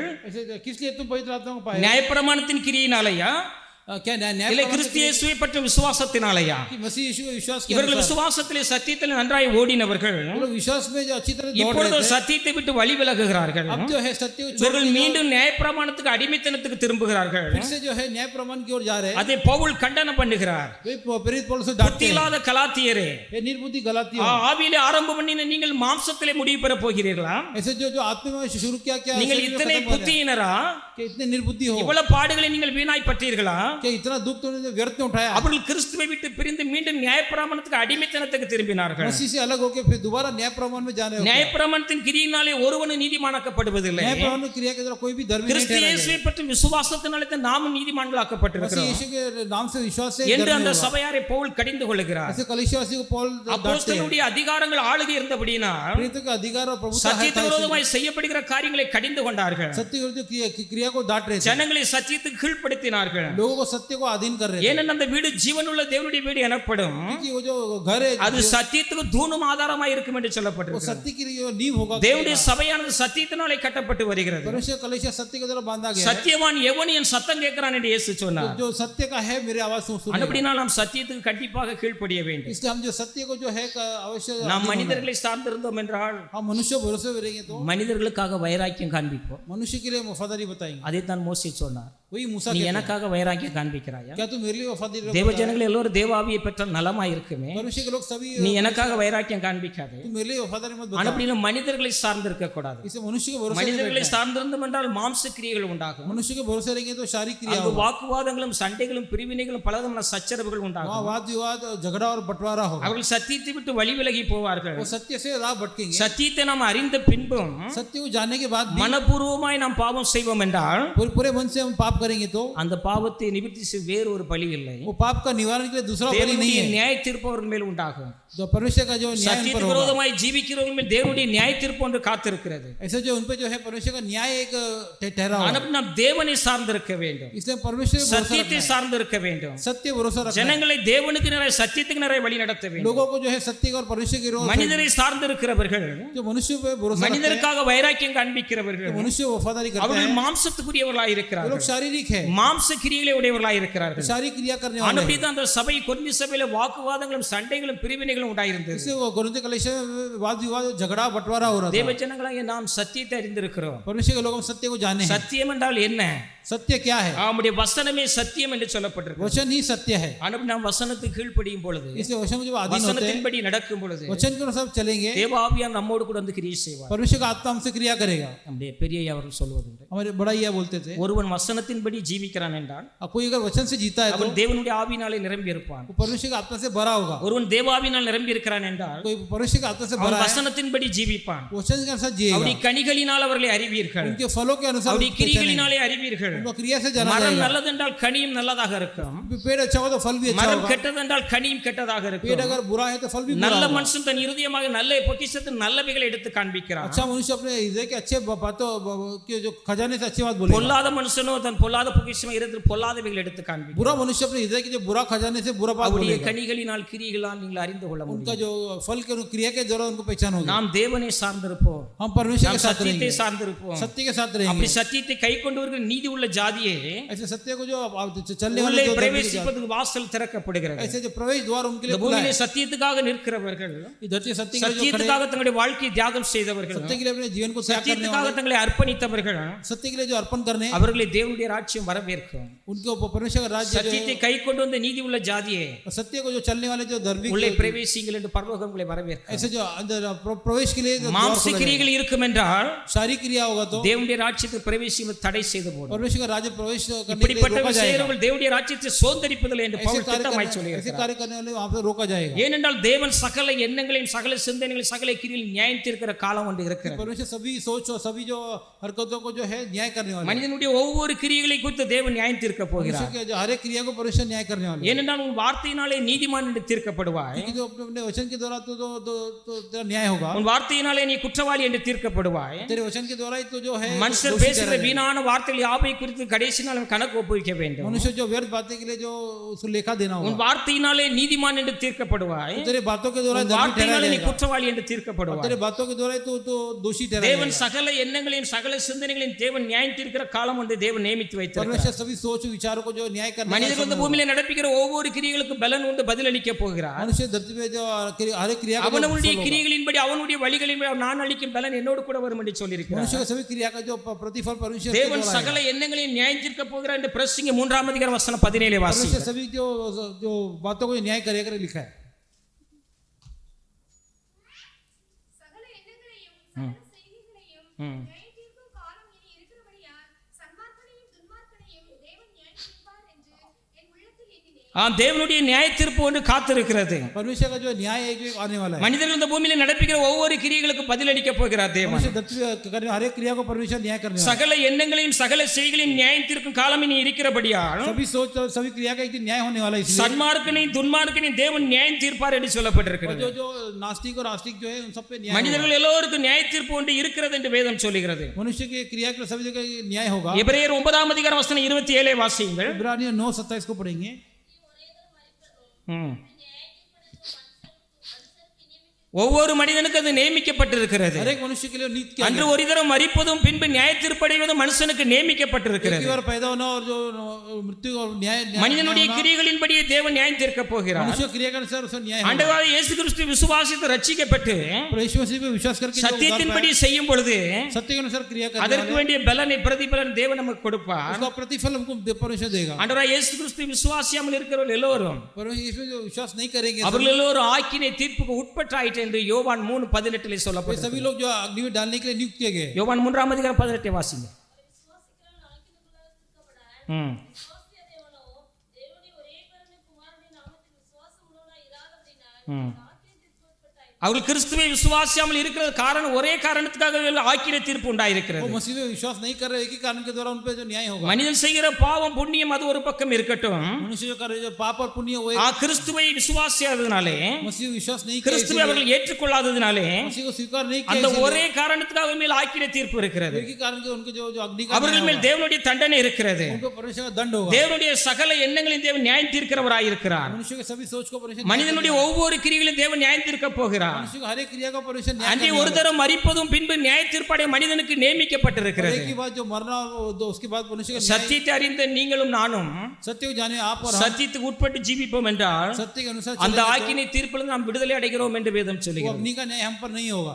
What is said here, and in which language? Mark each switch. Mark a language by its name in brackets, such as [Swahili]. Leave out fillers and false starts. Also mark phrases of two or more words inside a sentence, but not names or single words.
[Hindi] ऐसे किस लिए तुम पवित्र आत्मा को पाए? [Tamil] நியாயப்பிரமாணத்தின் கிரியினாலயா [Hindi] क्या न्याय [Tamil] இல்லை கிறிஸ்து இயேசுவை பற்றிய விசுவாசத்தினாலயா? [Hindi] कि मसीह यीशु के विश्वास के [Tamil] இவர்கள் விசுவாசத்திலே சத்தியத்தில் நன்றாய் ஓடினவர்கள் [Hindi] लोग विश्वास में जो अच्छी तरह दौड़ [Tamil] இப்பொழுது [Hindi] रहे थे, [Tamil] சத்தியத்தை விட்டு வழி விலகுகிறார்கள். [Hindi] अब जो है सत्य को छोड़ [Tamil] இவர்கள் மீண்டும் நியாயப்பிரமாணத்துக்கு அடிமைத்தனத்துக்கு திரும்புகிறார்கள். [Hindi] फिर से जो है न्याय प्रमाण की ओर जा रहे हैं. [Tamil] அதை பவுல் கண்டனம் பண்ணுகிறார். [Hindi] वे प्रेरित पौल से डांटते [Tamil] புத்தி [Hindi] हैं, [Tamil] இல்லாத கலாத்தியரே, [Hindi] ये निर्बुद्धि गलातियों, [Tamil] ஆவியிலே ஆரம்பம் பண்ணின நீங்கள் மாம்சத்திலே முடிவு பெற போகிறீர்களா? [Hindi] ऐसे जो आत्मा में शुरू किया क्या [Tamil] நீங்கள் [Hindi] शरीर में [Tamil] இத்தனை [Hindi] खत्म हो जाए? [Tamil] புத்தியினரா, [Hindi] कि इतने निर्बुद्धि हो, [Tamil] இவ்வளவு பாடுகளை நீங்கள் வீணாய் பற்றீர்களா? [Hindi] कि इतना दुख तो व्यर्थ में उठाया. [Tamil] அவர்கள் கிறிஸ்துவை விட்டு பிரிந்து மீண்டும் நியாயப்பிரமாணத்துக்கு அடிமைத்தனத்துக்கு திரும்பினார்கள். [Hindi] मसीह से अलग होकर फिर दोबारा न्याय प्रमाण में जाने हो. [Tamil] நியாயப்பிரமாணத்தின் கிரியினாலே ஒருவனும் நீதிமானாக்கப்படுவதில்லை. [Hindi] न्याय प्रमाण की क्रिया के द्वारा कोई भी धर्मी नहीं [Tamil] கிறிஸ்து [Hindi] ठहरा [Tamil] இயேசுவை பற்றி விசுவாசத்தினாலே தான் நாமும் [Hindi] मसीह [Tamil] நீதிமான்களாக்கப்பட்டிருக்கிறோம் [Hindi] यीशु के नाम से विश्वास से [Tamil] என்று [Hindi] धर्मी [Tamil] அந்த [Hindi] होगा. [Tamil] சபையாரை பவுல் கடிந்து கொள்கிறார். [Hindi] ऐसे कलीसियावासी को पौल डांटते हैं. [Tamil] அப்போஸ்தலனுடைய அதிகாரங்கள் ஆளுகை இருந்தபடினா [Hindi] प्रेरितों का अधिकार और प्रभुता है, [Tamil] சத்தியத்துக்கு விரோதமாய் செய்யப்படுகிற காரியங்களை கடிந்து கொண்டார்கள். [Hindi] सत्य विरुद्ध क्रिया को डांट रहे थे. [Tamil] ஜனங்களை சத்தியத்துக்கு கீழ்ப்படுத்தினார்கள். [Hindi] लोगों को सत्य को अधीन कर रहे थे [Tamil] ஏனென்றால் அந்த வீடு ஜீவனுள்ள தேவனுடைய வீடு எனப்படும். [Hindi] क्योंकि वो जो घर है [Tamil] அது சத்தியத்துக்கு தூணும் ஆதாரமாய் இருக்கும் என்று [Hindi] वो [Tamil] சொல்லப்பட்டிருக்கிறது. [Hindi] सत्य की जो नींव होगा [Tamil] தேவனுடைய சபையானது சத்தியத்தினாலே கட்டப்பட்டு வருகிறது. [Hindi] परमेश्वर कलीसिया सत्य के द्वारा बांधा गया है [Tamil] சத்தியவான் எவன் என் சத்தம் கேட்கிறான் என்று இயேசு சொன்னார். [Hindi] जो सत्य का है मेरी आवाज सुने [Tamil] அப்படினால் நாம் சத்தியத்துக்கு கண்டிப்பாக கீழ்ப்படிய வேண்டும். [Hindi] इसलिए हम जो सत्य को जो है अवश्य [Tamil] நாம் மனிதர்களை சார்ந்திருந்தோம் என்றால் [Hindi] हम मनुष्य भरोसे में रहेंगे तो [Tamil] மனிதர்களுக்காக வைராக்கியம் காண்பிப்போம். [Hindi] मनुष्य के लिए वफादारी बताएंगे [Tamil] அதைத்தான் மோசே சொன்னார். [Hindi] वही मूसा [Tamil] நீ எனக்காக வைராக்கியம் காண்பிக்கிறாயா? [Hindi] क्या तू मेरे लिए वफादारी [Tamil] தேவ ஜனங்கள் எல்லாரும் தேவ ஆவியை பெற்றால் நலமாய் இருக்குமே. [Hindi] मनुष्य के लोग सभी [Tamil] நீ எனக்காக வைராக்கியம் காண்பிக்காதே. [Hindi] तू मेरे लिए वफादारी मत बता [Tamil] அப்படினா மனிதர்களை சார்ந்திருக்க கூடாது. [Hindi] इसे मनुष्य के भरोसे [Tamil] மனிதர்களை சார்ந்திருந்தோம் என்றால் மாம்ச கிரியைகள் உண்டாகும். [Hindi] मनुष्य के भरोसे रहेंगे तो शारीरिक क्रिया [Tamil] அங்கு வாக்குவாதங்களும் சண்டைகளும் பிரிவினைகளும் பலவிதமான சச்சரவுகள் [Hindi] वहाँ [Tamil] உண்டாகும். [Hindi] वाद विवाद झगड़ा और बंटवारा होगा [Tamil] அவர்கள் சத்தியத்தை விட்டு வழி விலகி போவார்கள். [Hindi] वो सत्य से राह भटकेंगे [Tamil] சத்தியத்தை நாம் அறிந்த பின்பும் [Hindi] सत्य को जानने के बाद भी [Tamil] மனப்பூர்வமாய் நாம் பாவம் செய்வோம் என்றால் [Hindi] पूरे मन से हम पाप करेंगे तो [Tamil] அந்த பாவத்தை நிவர்த்தி செய்ய வேறு ஒரு பலி இல்லை. [Hindi] वो पाप का निवारण के लिए दूसरा बलि नहीं [Tamil] தேவனுடைய [Hindi] है [Tamil] நியாய தீர்ப்பு அவர்கள் மேல் உண்டாகும். [Hindi] तो परमेश्वर का जो न्याय उन पर [Tamil] சத்தியத்துக்கு [Hindi] होगा [Tamil] விரோதமாய் ஜீவிக்கிறவர்கள் மேல் தேவனுடைய நியாய தீர்ப்பு ஒன்று காத்திருக்கிறது. [Hindi] ऐसे जो उन पे जो है परमेश्वर का न्याय एक ठहरा हुआ है [Tamil] ஆனால் நாம் தேவனை சார்ந்திருக்க வேண்டும். [Hindi] इसलिए परमेश्वर पे भरोसा [Tamil] சத்தியத்தை [Hindi] रखना है। [Tamil] சார்ந்திருக்க வேண்டும். [Hindi] सत्य भरोसा रखना है। [Tamil] ஜனங்களை தேவனுக்கு நேராக சத்தியத்துக்கு நேராக வழி நடத்த வேண்டும். [Hindi] लोगों को जो है सत्य और परमेश्वर की ओर [Tamil] மனிதரை சார்ந்திருக்கிறவர்கள் [Hindi] जो मनुष्य पे भरोसा रखते हैं [Tamil] மனிதருக்காக வைராக்கியம் காண்பிக்கிறவர்கள் [Hindi] मनुष्य वफादारी करते [Tamil] அவர்கள் [Hindi] हैं [Tamil] மாம்சத்துக்குரியவர்களாய் [Hindi] वो लोग [Tamil] இருக்கிறார்கள். [Hindi] शारीरिक है [Tamil] மாம்ச கிரியைகளை உடையவர்களாய் இருக்கிறார்கள். [Hindi] शारीरिक क्रिया करने वाले हैं। [Tamil] அப்படிதான் அந்த சபை கொரிந்தி சபையில வாக்குவாதங்களும் சண்டைகளும் பிரிவினைகளும் உண்டாயிருந்தது. [Hindi] इससे वो कोरिन्थ कलीसिया में वाद विवाद झगड़ा बंटवारा हो रहा था [Tamil] தேவ ஜனங்களாகிய நாம் சத்தியத்தை அறிந்திருக்கிறோம். [Hindi] परमेश्वर के लोग हम सत्य को जाने हैं [Tamil] சத்தியம் என்றால் என்ன? [Hindi] सत्य क्या है [Tamil] அவருடைய வசனமே சத்தியம் என்று சொல்லப்பட்டிருக்கு. [Hindi] वचन ही सत्य है [Tamil] ஆனால் நாம் वचனத்துக்கு கீழ்ப்படியும் பொழுது [Hindi] इसलिए वचन को जब अधीन होते हैं [Tamil] வசனத்தின்படி நடக்கும் பொழுது [Hindi] वचन के अनुसार चलेंगे [Tamil] தேவ ஆவியானவர் நம்மோடு கூட வந்து கிரியை செய்வார். [Hindi] परमेश्वर का आत्मा हमसे क्रिया करेगा [Tamil] நம்முடைய பெரிய அவர்கள் சொல்வதுண்டு. [Hindi] हमारे बड़ा यह बोलते थे [Tamil] ஒருவன் வசனத்தின்படி ஜீவிக்கிறான் என்றால் [Hindi] अब कोई अगर वचन से जीता है तो [Tamil] அவன் தேவனுடைய ஆவியினாலே நிரம்பி இருப்பான். [Hindi] वो परमेश्वर के आत्मा से भरा होगा [Tamil] ஒருவன் தேவாவினால் நிரம்பி இருக்கிறான் என்றால் [Hindi] कोई परमेश्वर के आत्मा से [Tamil] அவன் [Hindi] भरा है [Tamil] வசனத்தின்படி ஜீவிப்பான். [Hindi] वचन के अनुसार जिएगा [Tamil] அவருடைய கனிகளினால் அவர்களை அறிவீர்கள். [Hindi] उनके फलों के अनुसार [Tamil] அவருடைய [Hindi] उनको पहचानेंगे। [Tamil] கிரிகளினாலே அறிவீர்கள். [Hindi] उनको क्रिया से जाना [Tamil] மரம் [Hindi] जाएगा [Tamil] நல்லது என்றால் கனியும் நல்லதாக இருக்கும். [Hindi] पेड़ अच्छा हो तो फल भी अच्छा [Tamil] மரம் [Hindi] होगा [Tamil] கெட்டது என்றால் கனியும் கெட்டதாக [Hindi] पेड़ [Tamil] இருக்கும். [Hindi] अगर बुरा है तो फल भी बुरा [Tamil] நல்ல [Hindi] होगा [Tamil] மனுஷன் தன் இருதயமாக நல்ல பொக்கிஷத்தின் நல்லவைகளை எடுத்து காண்பிக்கிறான். [Hindi] अच्छा मनुष्य अपने हृदय के अच्छे बातों के जो खजाने से अच्छी बात बोलेगा [Tamil] பொல்லாத மனுஷனோ தன் பொல்லாத பொக்கிஷமாக இருந்து பொல்லாதவைகளை எடுத்து காண்பிக்கிறான். [Hindi] बुरा मनुष्य अपने हृदय के जो बुरा खजाने से बुरा बात [Tamil] அவருடைய [Hindi] बोलेगा [Tamil] கனிகளினால் கிரியைகளால் நீங்கள் அறிந்து கொள்ள [Hindi] उनका [Tamil] முடியும். [Hindi] जो फल के क्रिया के द्वारा उनको पहचान होगी [Tamil] நாம் தேவனை சார்ந்திருப்போம். [Hindi] हम परमेश्वर [Tamil] நாம் [Hindi] के साथ [Tamil] சத்தியத்தை [Hindi] रहेंगे [Tamil] சார்ந்திருப்போம். [Hindi] सत्य के साथ रहेंगे [Tamil] அப்படி சத்தியத்தை கை கொண்டு வருகிற நீதி உள்ள ஜாதியே [Hindi] ऐसे सत्य को जो चलने वाले [Tamil] உள்ளே [Hindi] जो धर्मी के जाति- [Tamil] பிரவேசிப்பதற்கு வாசல் திறக்கப்படுகிறது. [Hindi] ऐसे जो प्रवेश द्वार उनके [Tamil] இந்த [Hindi] लिए खुला [Tamil] பூமியிலே [Hindi] है [Tamil] சத்தியத்துக்காக நிற்கிறவர்கள், [Hindi] इस धरती सत्य के लिए जो खड़े [Tamil] சத்தியத்துக்காக தங்களுடைய வாழ்க்கையை தியாகம் செய்தவர்கள், [Hindi] सत्य के लिए अपने जीवन को त्याग करने [Tamil] சத்தியத்துக்காக [Hindi] वाले [Tamil] தங்களை அர்ப்பணித்தவர்கள், [Hindi] सत्य के लिए जो अर्पण करने [Tamil] அவர்களை தேவனுடைய ராஜ்யம் வரவேற்கும். [Hindi] उनको परमेश्वर का राज्य जो [Tamil] சத்தியத்தை கை கொண்டு வந்த நீதி உள்ள ஜாதியே [Hindi] है, सत्य को जो चलने वाले जो धर्मी [Tamil] உள்ளே பிரவேசிங்கள் என்று பரலோகம் உங்களை வரவேற்கும். [Hindi] ऐसे जो अंदर प्रवेश के लिए जो द्वार [Tamil] மாம்ச [Hindi] खुला है, [Tamil] கிரியைகள் இருக்கும் என்றால் [Hindi] शारीरिक क्रिया होगा तो [Tamil] தேவனுடைய ராஜ்யத்துக்கு பிரவேசிக்க தடை செய்து போடும். [Hindi] परमेश्वर का राज्य प्रवेश करने के लिए [Tamil] இப்படிப்பட்ட [Hindi] रोका जाएगा [Tamil] விஷயங்கள் தேவனுடைய ராஜ்யத்தை சோதரிப்பதில்லை என்று [Hindi] ऐसे [Tamil] பவுல் திட்டமாய் [Hindi] ऐसे [Tamil] சொல்கிறார். [Hindi] कार्य करने वाले वहां पे रोका जाएगा [Tamil] ஏனென்றால் தேவன் சகல எண்ணங்களையும் சகல சிந்தனைகளையும் சகல கிரியில் நியாயம் தீர்க்கிற காலம் ஒன்று இருக்கிறது. [Hindi] परमेश्वर सभी सोच और सभी जो हरकतों को जो है न्याय करने वाले [Tamil] மனிதனுடைய ஒவ்வொரு கிரியைகளை குறித்து தேவன் நியாயம் தீர்க்க போகிறார். [Hindi] मनुष्य के जो हर एक क्रिया को परमेश्वर न्याय करने वाले [Tamil] ஏனென்றால் உன் வார்த்தையினாலே நீதிமான் என்று தீர்க்கப்படுவாய். [Hindi] क्योंकि जो अपने वचन के द्वारा तो तेरा न्याय होगा [Tamil] உன் வார்த்தையினாலே நீ குற்றவாளி என்று தீர்க்கப்படுவாய். [Hindi] तेरे वचन के द्वारा ही तो जो है [Tamil] மனுஷர் [Hindi] दोषी [Tamil] பேசுகிற [Hindi] ठहराया [Tamil] வீணான வார்த்தைகள் யாவை குறித்து கடைசி நாள் கணக்கு ஒப்புவிக்க [Hindi] जाएगा। [Tamil] வேண்டும். [Hindi] मनुष्य जो व्यर्थ बातें के लिए जो उसको लेखा देना [Tamil] உன் [Hindi] होगा [Tamil] வார்த்தையினாலே நீதிமான் என்று தீர்க்கப்படுவாய். [Hindi] तो तेरे बातों के द्वारा [Tamil] உன் [Hindi] धर्मी ठहराया [Tamil] வார்த்தையினாலே நீ [Hindi] जाएगा [Tamil] குற்றவாளி என்று [Hindi] और [Tamil] தீர்க்கப்படுவாய். [Hindi] तेरे बातों के द्वारा ही तो दोषी ठहराया [Tamil] தேவன் [Hindi] जाएगा। [Tamil] சகல எண்ணங்களையும் சகல சிந்தனைகளையும் தேவன் நியாயம் தீர்க்கிற காலம் ஒன்று தேவன் நியமித்து வைத்திருக்கிறார். [Hindi] परमेश्वर सभी सोच विचारों को जो न्याय करने का [Tamil] மனிதர் இந்த [Hindi] समय [Tamil] பூமியில நடப்பிக்கிற ஒவ்வொரு கிரியைகளுக்கும் பலன் உண்டு பதிலளிக்க போகிறார். [Hindi] मनुष्य धरती पे जो हर एक क्रिया का जो [Tamil] அவனுடைய [Hindi] फल होगा। [Tamil] கிரியைகளின்படி அவனுடைய வழிகளின்படி நான் அளிக்கும் பலன் என்னோடு கூட வரும் என்று சொல்லியிருக்கிறார். [Hindi] मनुष्य का सभी क्रिया का जो प्रतिफल परमेश्वर के [Tamil] தேவன் [Hindi] द्वारा [Tamil] சகல [Hindi] आएगा। [Tamil] எண்ணங்களையும் நியாயம் தீர்க்க போகிறார் என்று பிரசங்கி 3ஆம் அதிகாரம் வசனம் 17 வாசி. [Hindi] परमेश्वर सभी जो बातों को न्याय करेगा लिखा है [Tamil] சகல எண்ணங்களையும் சகல செய்திகளையும் நியாயத்தீர்க்கும் காலம் இனி இருக்கிறபடியால் சன்மார்க்கனையும் துன்மார்க்கனையும் தேவன் நியாயம் தீர்ப்பார் என்று என் உள்ளத்தில் எண்ணினேன். தேவனுடைய நியாய தீர்ப்பு ஒன்று காத்திருக்கிறது. [Hindi] परमेश्वर का जो न्याय है जो आने वाला है. [Tamil] மனிதர்கள் இந்த பூமியில நடப்பிக்கிற ஒவ்வொரு கிரியைகளுக்கு பதிலளிக்க போகிறார் தேவன். [Hindi] मनुष्य धरती करने हर एक क्रिया को परमेश्वर न्याय करने वाला है. [Tamil] சகல எண்ணங்களையும் சகல செய்களையும் நியாயம் தீர்க்கும் காலம் இனி இருக்கிறபடியால் [Hindi] सभी सोच और सभी क्रिया का एक दिन न्याय होने वाला है. इसलिए [Tamil] சன்மார்க்கனையும் துன்மார்க்கனையும் தேவன் நியாயம் தீர்ப்பார் என்று சொல்லப்பட்டிருக்கிறது. [Hindi] जो जो नास्तिक और आस्तिक जो है उन सब पे न्याय. [Tamil] மனிதர்கள் எல்லோருக்கும் நியாய தீர்ப்பு ஒன்று இருக்கிறது என்று வேதம் சொல்கிறது. [Hindi] मनुष्य की क्रिया के सभी जगह न्याय होगा. [Tamil] எபிரேயர் 9 அதிகாரம் வசனம் 27 வாசியுங்கள். [Hindi] इब्रानियों 9:27 को पढ़ेंगे. [Tamil] ஒவ்வொரு மனிதனுக்கு அது நியமிக்கப்பட்டிருக்கிறது. [Hindi] हर एक मनुष्य के लिए नीति क्या [Tamil] அன்று ஒரு தரம் மரிப்பதும் பின்பு நியாய தீர்ப்படைவதும் மனுஷனுக்கு நியமிக்கப்பட்டிருக்கிறது. [Hindi] एक बार पैदा होना और जो मृत्यु और न्याय [Tamil] மனிதனுடைய கிரியைகளின்படியே தேவன் நியாயம் தீர்க்க போகிறார். [Hindi] मनुष्य क्रिया के अनुसार उसका न्याय होगा. [Tamil] ஆண்டவராகிய இயேசு கிறிஸ்து விசுவாசித்து ரட்சிக்கப்பட்டு [Hindi] यीशु मसीह पे विश्वास करके जो [Tamil] சத்தியத்தின்படி செய்யும் பொழுது [Hindi] सत्य के अनुसार क्रिया करने [Tamil] அதற்கு வேண்டிய பலனை பிரதிபலன் தேவன் நமக்கு கொடுப்பார். [Hindi] उसका प्रतिफल हमको परमेश्वर देगा. [Tamil] ஆண்டவராகிய இயேசு கிறிஸ்து விசுவாசியாமல் இருக்கிறவர்கள் எல்லோரும் [Hindi] परमेश्वर जो विश्वास नहीं करेंगे [Tamil] அவர்கள் எல்லோரும் ஆக்கினை தீர்ப்புக்கு உட்பட்டாயிற்று என்று யோவான் 3:18 சொல்லப்பட்டது. [Hindi] सभी लोग जो अग्नि में डालने के लिए नियुक्त किए गए. [Tamil] யோவான் 3 அதிகாரம் 18 வாசிங்க. அவர்கள் கிறிஸ்துவை விசுவாசியாமல் இருக்கிறது காரணம் ஒரே காரணத்துக்காக ஆக்கினை தீர்ப்பு உண்டாயிருக்கிறது. [Hindi] वो मसीह में विश्वास नहीं कर रहे एक ही कारण के द्वारा उन पे जो न्याय होगा. [Tamil] மனிதன் செய்கிற பாவம் புண்ணியம் அது ஒரு பக்கம் இருக்கட்டும். [Hindi] मनुष्य जो कर रहे जो पाप और पुण्य वो [Tamil] கிறிஸ்துவை விசுவாசியாததினாலே [Hindi] मसीह विश्वास नहीं किया [Tamil] கிறிஸ்துவை அவர்கள் ஏற்றுக்கொள்ளாததினாலே [Hindi] मसीह को स्वीकार नहीं किया [Tamil] அந்த ஒரே காரணத்துக்காக மேல் ஆக்கினை தீர்ப்பு இருக்கிறது. [Hindi] एक ही कारण के उनके जो जो अग्नि का [Tamil] அவர்கள் மேல் தேவனுடைய தண்டனை இருக்கிறது. [Hindi] उनको परमेश्वर का दंड होगा. [Tamil] தேவனுடைய சகல எண்ணங்களையும் தேவன் நியாயம் தீர்க்கிறவராய் இருக்கிறார். [Hindi] मनुष्य के सभी सोच को परमेश्वर [Tamil] மனிதனுடைய ஒவ்வொரு கிரியைகளையும் தேவன் நியாயம் தீர்க்க போகிறார். [Hindi] मनुष्य का हर एक क्रिया का परमेश्वर न्याय [Tamil] அன்றே ஒரு தரம் மரிப்பதும் பின்பு நியாய தீர்ப்படைய மனிதனுக்கு நியமிக்கப்பட்டிருக்கிறது. [Hindi] एक ही बात जो मरना उसके बाद मनुष्य का [Tamil] சத்தியத்தை அறிந்த நீங்களும் நானும் [Hindi] सत्य को जाने आप और [Tamil] சத்தியத்துக்கு உட்பட்டு ஜீவிப்போம் என்றால் [Hindi] सत्य के अनुसार [Tamil] அந்த ஆக்கினை தீர்ப்பிலிருந்து நாம் விடுதலை அடைகிறோம் என்று வேதம் சொல்லுகிறது. [Hindi] अग्नि का न्याय हम पर नहीं होगा.